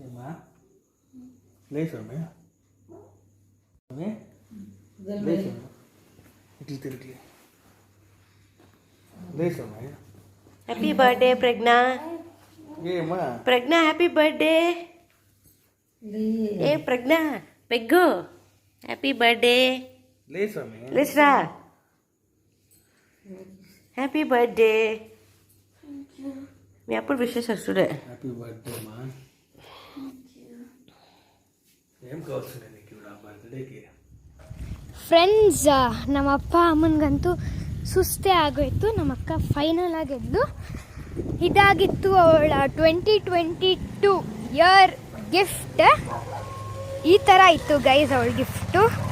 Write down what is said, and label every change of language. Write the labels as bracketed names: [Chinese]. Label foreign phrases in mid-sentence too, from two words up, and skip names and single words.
[English] Happy birthday Prajna. Prajna happy birthday. Hey Prajna Peggu happy birthday. Lisra happy birthday. [Telugu] మీ అప్పుడు విషెస్ వస్తుండే. [English] happy birthday [Telugu] మా. ఏం కావాల్సిందే నీకు నా బర్త్డేకి? [Kannada] ಫ್ರೆಂಡ್ಸ್, ನಮ್ಮ ಅಪ್ಪ ಅಮ್ಮನಿಗಂತೂ ಸುಸ್ತೇ ಆಗೋಯ್ತು. ನಮ್ಮ ಅಕ್ಕ ಫೈನಲ್ ಆಗಿದ್ದು ಇದಾಗಿತ್ತು ಅವಳ [English] 2022 year gift. [Kannada] ಈ ಥರ ಇತ್ತು ಗೈಸ್ ಅವಳ ಗಿಫ್ಟು.